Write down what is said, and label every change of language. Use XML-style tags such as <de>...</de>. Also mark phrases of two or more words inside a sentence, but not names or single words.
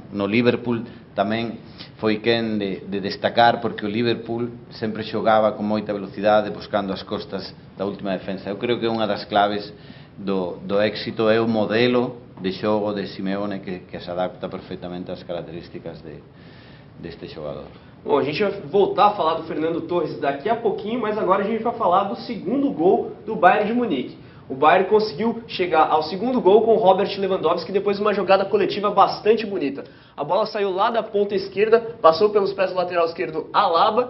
<gl>No Liverpool tamén foi quen de destacar, porque o Liverpool sempre xogaba con moita velocidade, buscando as costas da última defensa. Eu creo que unha das claves do éxito é o modelo de xogo de Simeone, que se adapta perfectamente ás características deste xogador.</gl> <pt>Bom, a gente vai voltar a falar do Fernando Torres daqui a pouquinho, mas agora a gente vai falar do segundo gol do Bayern de Munique. O Bayern conseguiu chegar ao segundo gol com o Robert Lewandowski depois de uma jogada coletiva bastante bonita. A bola saiu lá da ponta esquerda, passou pelos pés do lateral esquerdo Alaba.</pt>